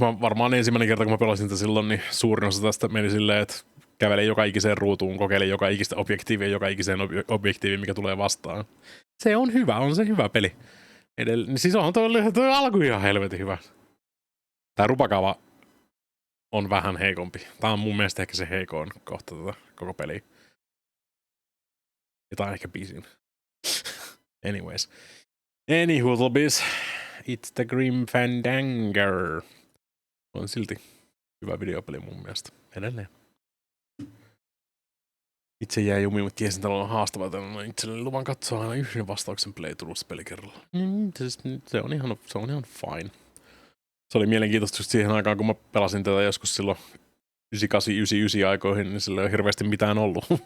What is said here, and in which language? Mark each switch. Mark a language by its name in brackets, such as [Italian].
[Finnish] Varmaan ensimmäinen kerta, kun mä pelasin sitä silloin, niin suurin osa tästä meni silleen, että kävelee joka ikiseen ruutuun, kokeilee joka ikistä objektiivia, joka ikiseen objektiiviin, mikä tulee vastaan. Se on hyvä, on se hyvä peli. Siis onhan toi alku ihan helvetin hyvä. Tää Rubakaava on vähän heikompi. Tää on mun mielestä ehkä se heikoin kohta koko peliä. Ja tää on ehkä biisin. Anyways. [English] Anywho, it's the Grim Fandango. [Finnish] On silti hyvä videopeli mun mielestä. Edelleen. Itse jäi jumiin, mutta tiesin, että on haastavaa, että on itselleni luvan katsoa aina yhden vastauksen playthroughs pelikerralla. Se on ihan fine. Se oli mielenkiintoista just siihen aikaan, kun mä pelasin tätä joskus silloin 98-99 aikoihin, niin sillä ei ole hirveästi mitään ollut.